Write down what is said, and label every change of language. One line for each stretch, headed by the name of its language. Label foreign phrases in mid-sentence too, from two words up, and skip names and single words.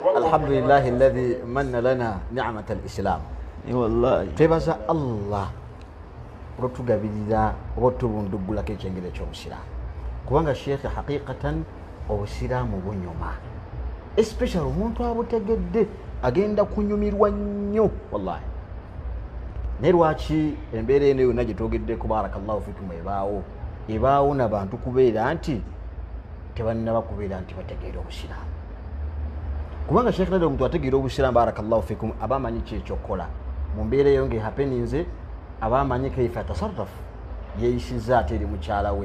Arabic: الحمد لله الذي من لنا نعمة الإسلام. والله
Ganda: twebaza Allah olwotugabirira oba otubundugulako ekyengero eky'obusiraamu kubanga sheekhe haqiqatan obusiraamu bunyuma especially omuntu abutegedde agenda kunyumirwa nnyo wallahi. naye lwaki embeera eno yonna gye twogeddeko
Arabic: بارك الله فيكم
Ganda: ebaawo nabantu kubeera nti tebannaba kubeera nti bategeera obusiraamu kubanga sheekhe nadda omuntu ategeera obusiraamu
Arabic: بارك الله فيكم
Ganda: aba amanyi ki ekyokukola mu mbeera eyo ng'ehapeninze aba amanyi
Arabic: كيف يتصرف
Ganda: yeeyisiza ate eri mukyala we.